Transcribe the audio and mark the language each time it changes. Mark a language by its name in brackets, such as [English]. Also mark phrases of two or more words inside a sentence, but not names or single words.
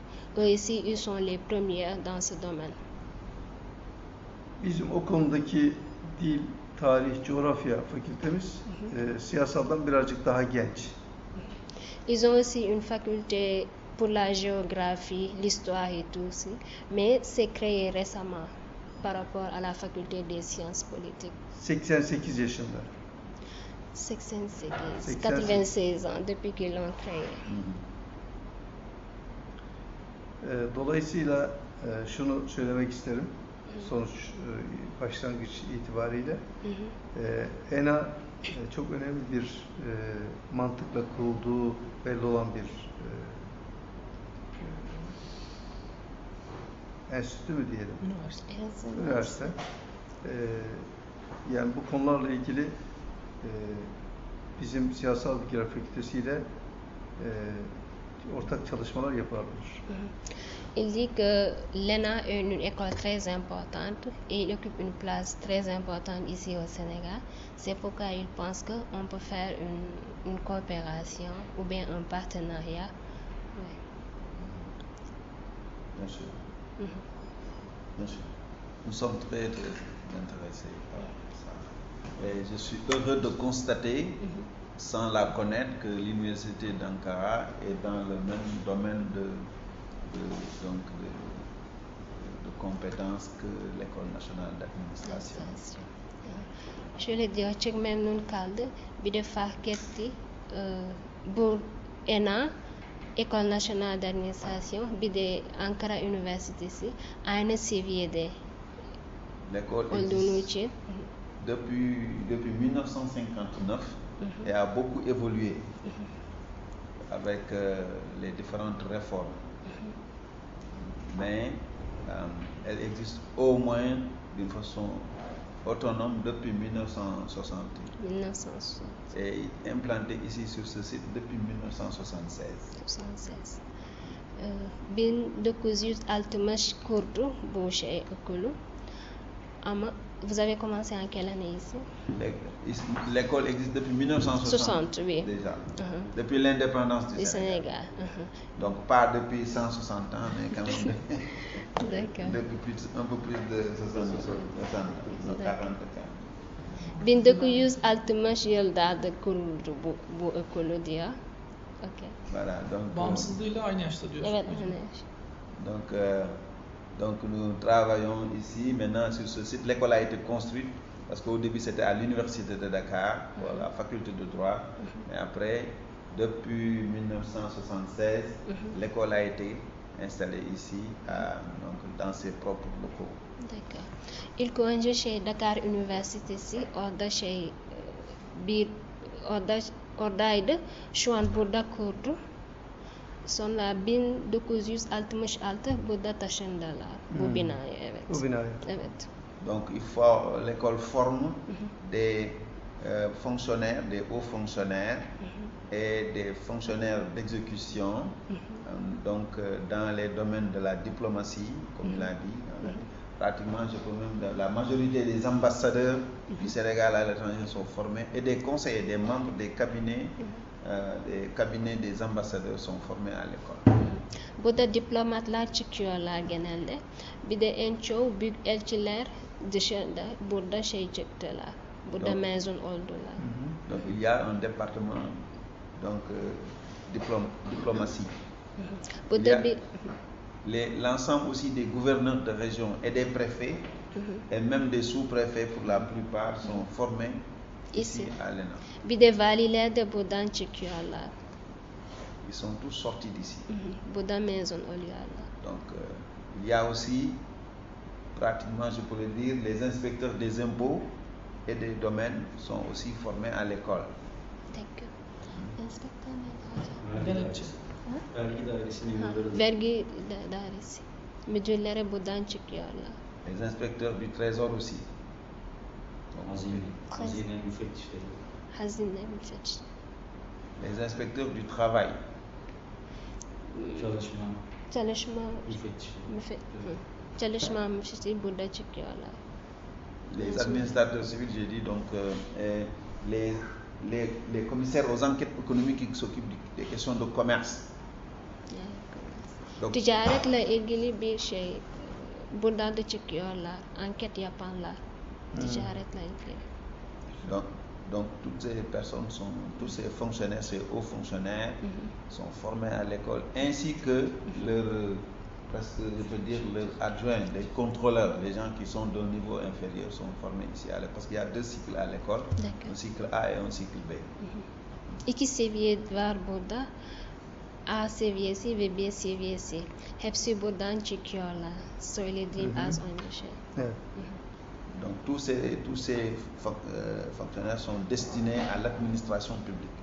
[French] Eux ici, ils sont les premiers dans ce domaine. [Turkish] Bizim o konudaki dil, tarih, coğrafya fakültemiz siyasaldan birazcık daha genç. [French] Ils ont aussi une faculté pour la géographie, l'histoire et tout aussi, mais c'est créé récemment par rapport à la faculté des sciences politiques. [Turkish] 88 yaşında. [French] 96 ans depuis qu'ils l'ont créé. [Turkish] Dolayısıyla şunu söylemek isterim. Sonuç başlangıç itibariyle ENA çok önemli bir mantıkla kurulduğu belli olan bir enstitü mü diyelim? Üniversite. Yani bu konularla ilgili bizim Siyasal Bilgiler Fakültesi ile ortak çalışmalar yapılabilir. [French] Il dit que l'ENA est une école très importante et il occupe une place très importante ici au Sénégal. C'est pourquoi il pense qu'on peut faire une coopération ou bien un partenariat. Oui. Bien sûr. Bien sûr. Nous sommes très, très intéressés par ça. Et je suis heureux de constater, sans la connaître, que l'université d'Ankara est dans le même domaine de compétences que l'École nationale d'administration. [Turkish] Şöyle diyor, çok memnun kaldı. Bir de fark etti. Bu ENA, École nationale d'administration, bir de Ankara Üniversitesi aynı seviyede olduğu için. [French] Depuis 1959 et a beaucoup évolué avec les différentes réformes. Mais elle existe au moins d'une façon autonome depuis 1960. 1960. Et implantée ici sur ce site depuis 1976. [Turkish] 76. 1960 kurdu bu şey okulu. [French] Ama vous avez commencé en quelle année ici? L'école existe depuis 1960 oui. déjà, depuis l'indépendance du Sénégal. Donc pas depuis 160 ans, mais quand même D'accord. depuis un peu plus de 60 40 ans. [Turkish] 1960 yıllarda kuruldu bu okulu diyor. Okay. [French] Voilà, donc [Turkish] Bağımsızlığıyla aynı yaşta diyorsun. Evet, hocam. [French] donc Donc nous travaillons ici maintenant sur ce site. L'école a été construite parce qu'au début c'était à l'université de Dakar, pour la faculté de droit. Et après, depuis 1976, l'école a été installée ici, donc dans ses propres locaux. D'accord. Il convient chez Dakar Université si [Turkish] orada şey bir oradaydı. Şu an burada kurdu. Sonra 1966 burada taşındılar. Bu binaya, evet. Bu binaya. Evet. [French] Donc il faut l'école forme des fonctionnaires, des hauts fonctionnaires et des fonctionnaires d'exécution, donc dans les domaines de la diplomatie, comme il a dit. Pratiquement, je peux même la majorité des ambassadeurs du Sénégal à l'étranger sont formés et des conseillers, des membres des cabinets des ambassadeurs sont formés à l'école. [Turkish] Burada diplomatlar çıkıyorlar genelde. Bir de en çoğu büyük elçiler dışında burada şey çıktılar. Burada mezun oldular. [French] Donc il y a un département donc diplomatie. [Turkish] Burada bir [French] l'ensemble aussi des gouverneurs de région et des préfets et même des sous-préfets pour la plupart sont formés ici à l'ENA. [Turkish] Bir de valiler de buradan çıkıyorlar. [French] Ils sont tous sortis d'ici. [Turkish] Burada mezun oluyorlar. [French] Donc il y a aussi pratiquement, je pourrais dire, les inspecteurs des impôts et des domaines sont aussi formés à l'école. D'accord. [Turkish] Inspektör Denetçi. Vergi dairesinin müdürü. Vergi dairesi. Müdürlere buradan çıkıyorlar. [French] Les inspecteurs du trésor aussi. [Turkish] Hazine müfettişleri. Hazine müfettiş. [French] Les inspecteurs du travail. [Turkish] Çalışma Çalışma çalışma müfettişi burada çıkıyorlar. [French] Les administrateurs civils, j'ai dit donc les commissaires aux enquêtes économiques qui s'occupent des questions de commerce. Donc, [Turkish] Ticaretle ilgili bir şey buradan da çıkıyorlar. Anket yapanlar. Ticaretle ilgili. [French] Donc toutes ces personnes sont, tous ces fonctionnaires, ces hauts fonctionnaires sont formés à l'école, ainsi que presque je peux dire leurs adjoints, les contrôleurs, les gens qui sont d'un niveau inférieur sont formés ici à l'école, parce qu'il y a deux cycles à l'école, un cycle A et un cycle B. [Turkish] İki seviye var burada. A seviyesi ve B seviyesi. Hepsi buradan çıkıyorlar. Söylediğim az önce şey. Evet. [French] Donc tous ces fonctionnaires sont destinés à l'administration publique.